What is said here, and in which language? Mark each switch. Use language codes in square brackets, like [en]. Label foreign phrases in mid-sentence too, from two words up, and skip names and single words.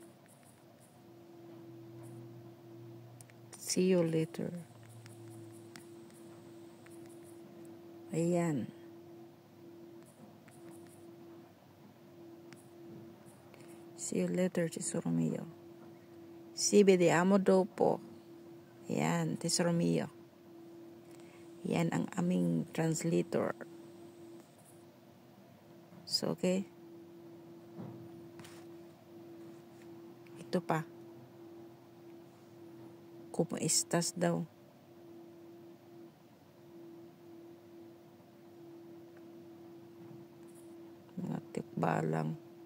[en] See you later. [tl] Ayan. [en] See you later, [it] Tesoro mio. Si vediamo dopo. Ayan, Tesoro mio. [tl] Yan ang aming translator. So, okay. Ito pa. [es] Como estas [tl] daw. Mga tikbalang.